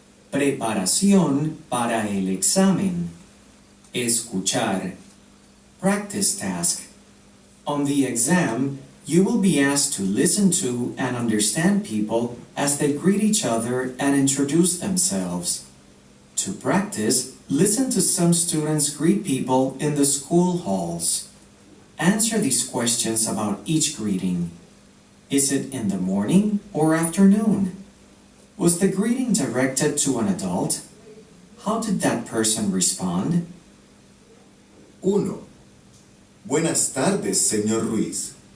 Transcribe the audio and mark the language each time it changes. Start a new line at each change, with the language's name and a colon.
Spanish: Preparación para el examen. Escuchar.
English: Practice task. On the exam, you will be asked to listen to and understand people as they greet each other and introduce themselves. To practice, listen to some students greet people in the school halls. Answer these questions about each greeting. Is it in the morning or afternoon? Was the greeting directed to an adult? How did that person respond? 1.
Spanish: Buenas tardes, señor Ruiz.